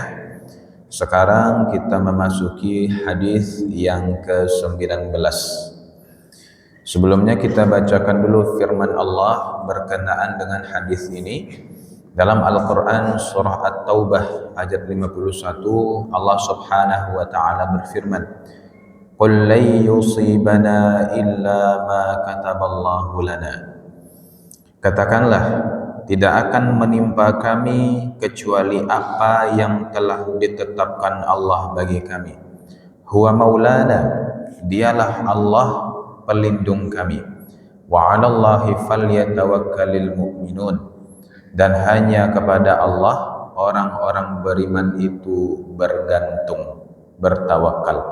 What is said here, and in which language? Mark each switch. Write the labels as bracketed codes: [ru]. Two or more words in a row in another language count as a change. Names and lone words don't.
[id] Sekarang kita memasuki hadis yang ke-19. Sebelumnya kita bacakan dulu firman Allah berkenaan dengan hadis ini. Dalam Al-Quran surah At-Taubah ayat 51, Allah [ar] سبحانه وتعالى [id] berfirman, [ar] قل لن يصيبنا إلا ما كتب الله لنا. [id] Katakanlah, tidak akan menimpa kami kecuali apa yang telah ditetapkan Allah bagi kami. [ar] هو مولانا, [id] dialah Allah pelindung kami. [ar] وعلى الله فليتوكل المؤمنون, [id] dan hanya kepada Allah orang-orang beriman itu bergantung, bertawakal.